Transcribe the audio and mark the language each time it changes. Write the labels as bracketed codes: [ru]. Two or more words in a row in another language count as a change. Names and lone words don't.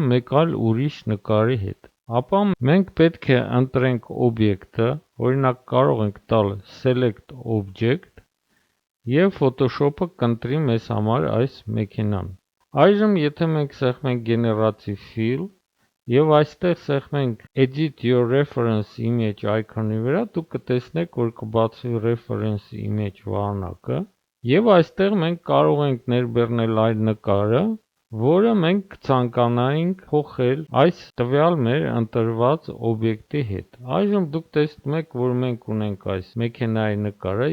[hy] մեկ այլ ուրիշ նկարի հետ, ապա մենք պետք է ընտրենք օբյեկտը, օրինակ կարող ենք տալ [en] Select Object [hy] եւ Photoshop-ը կընտրի մեզ համար այս մեքենան։ Այժմ եթե մենք սեղմենք Generative Fill եւ այստեղ սեղմենք [en] Edit your reference image icon- [hy] ի վրա, դուք կտեսնեք, որ կբացվի [en] Reference Image [hy] վահանակը եւ այստեղ մենք կարող ենք ներբեռնել այն նկարը, որը մենք ցանկանայինք փոխել այս տվյալ մեր ընտրված օբյեկտի հետ։ Այժմ դուք տեսնում եք, որ մենք ունենք այս մեքենայի նկարը